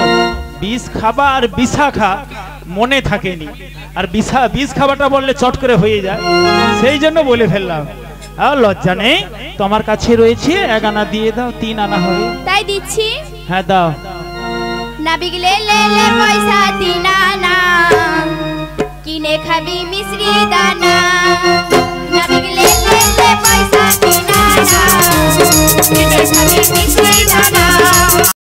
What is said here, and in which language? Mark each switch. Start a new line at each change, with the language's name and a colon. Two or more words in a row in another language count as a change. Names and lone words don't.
Bangla: বিষ খাবা আর বিশাখা মনে থাকেনি, আর বিষ খাবাটা বললে চট করে হয়ে যায়, সেই জন্য বলে ফেললাম। আর লজ্জা নেই, তোমার কাছে রয়েছে, 1 আনা দিয়ে দাও, 3 আনা হবে। তাই দিচ্ছি। হ্যাঁ দাও। নাবিক লে লে লে পয়সা 3 আনা, কিনে খাবি মিশ্রি দানা। নাবিক লে লে লে পয়সা 3 আনা, কিনে খাবি মিশ্রি দানা।